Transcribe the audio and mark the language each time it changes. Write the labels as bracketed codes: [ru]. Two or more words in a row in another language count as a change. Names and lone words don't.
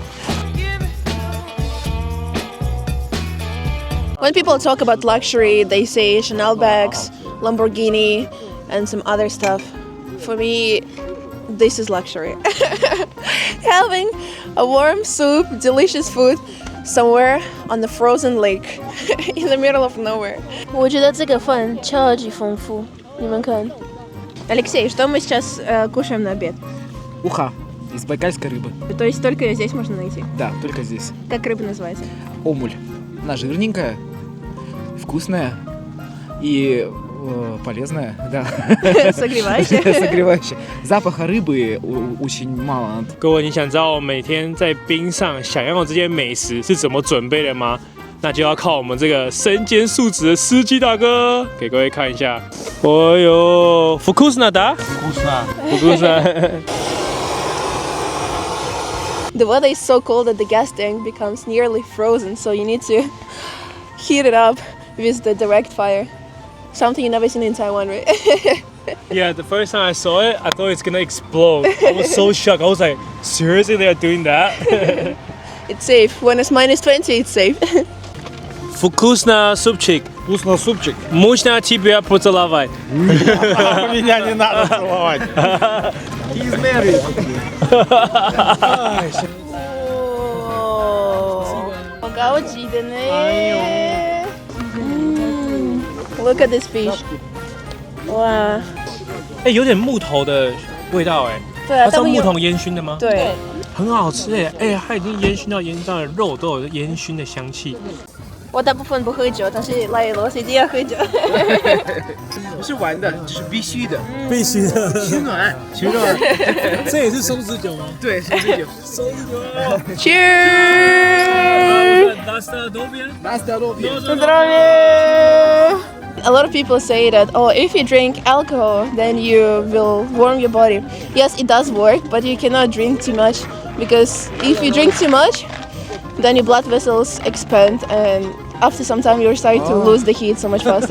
[en] When people talk about luxury, they say Chanel bags, Lamborghini, and some other stuff. For me, this is luxury. Having a warm soup, delicious food somewhere on the frozen lake in the middle of nowhere. [zh] 我觉得这个饭超级丰富，你们看。 [ru] Алексей, что мы сейчас кушаем на обед? Уха из байкальской рыбы. То есть только ее здесь можно найти? Да, только здесь. Как рыба называется? Омуль. Она жирненькая, вкусная и полезная, да. Согревающая. Согревающая. Запаха рыбы очень мало. [zh] 各位，你想知道我每天在冰上享用的这些美食是怎么准备的吗？那就要靠我们这个身兼数职的司机大哥给各位看一下。 [ru] 哦呦 ，вкусно, да? Вкусно. [en] The weather is so cold that the gas tank becomes nearly frozen, so you need to heat it up with the direct fire. Something you've never seen in Taiwan, right? Yeah, the first time I saw it, I thought it's gonna explode. I was so shocked. I was like, seriously, they are doing that? It's safe. When it's -20, it's safe. [ru] Вкусно, супчик. Вкусно супчик. Можно тебя поцеловать. Меня не надо целовать. [en] He's married. Look at this fish. [zh] 哇，有点木头的味道哎。对啊，它是用木头烟熏的吗？对，很好吃哎，它已经烟熏到烟上的肉都有烟熏的香气。我大部分不喝酒，但是来俄罗斯一定要喝酒。不是玩的，这是必须的。必须的，取暖。取暖。这也是松子酒吗？对，松子酒。松子酒。 [en] Cheers! A lot of people say that, oh, if you drink alcohol, then you will warm your body. Yes, it does work, but you cannot drink too much because if you drink too much, then your blood vessels expand and after some time you're starting to lose the heat so much faster.